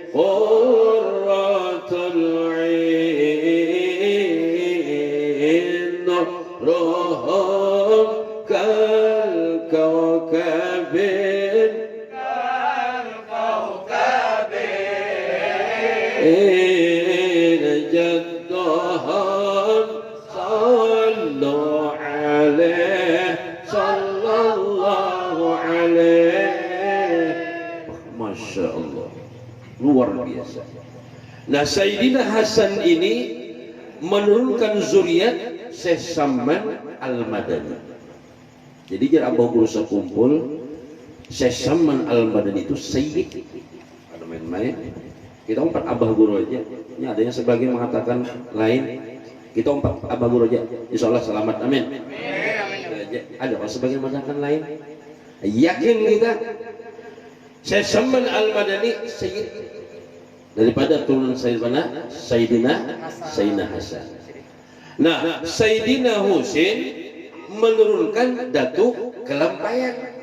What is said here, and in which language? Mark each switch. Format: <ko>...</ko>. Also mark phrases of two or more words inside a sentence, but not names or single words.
<ar>قرة العين نورهم كالكوكب جدهم صلوا عليه صلى الله عليه. ما شاء الله,</ar> <bjn>luar biasa. Nah, Sayyidina Hasan ini menurunkan zuriat Syekh Saman Al-Madani. Jadi jar abah guru sekumpul Syekh Saman Al-Madani itu sayyid. Ada main-main. Kita empat abah guru aja. Ini adanya sebagian mengatakan lain. Kita empat abah guru aja.</bjn> <ar>إن شاء الله</ar> <bjn>selamat. Amin. Ada apa sebagian mengatakan lain? Yakin kita. Syekh Saman Al-Madani sayyid daripada turunan Sayyidina Hasan. Nah, Sayyidina Husain menurunkan Datu Kelampayan.</bjn>